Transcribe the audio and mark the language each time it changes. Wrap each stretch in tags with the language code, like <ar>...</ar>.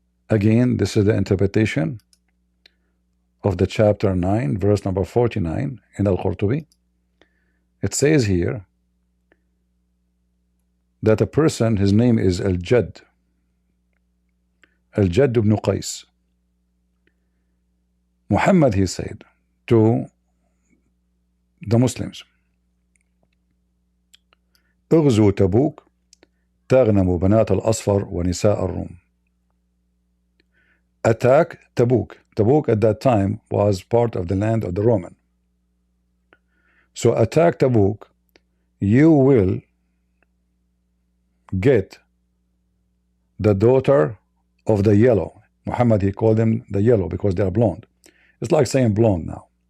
<en>Again, this is the interpretation of the chapter 9, verse number 49 in Al-Qurtubi. It says here that a person, his name is Al-Jadd ibn Qais. Muhammad, he said to the Muslims,</en> <ar>اغزوا تبوك تغنموا بنات الأصفر ونساء الروم.</ar> <en>Attack Tabuk. Tabuk at that time was part of the land of the Roman. So attack Tabuk, you will get the daughter of the yellow. Muhammad, he called them the yellow because they are blonde. It's like saying blonde now.</en>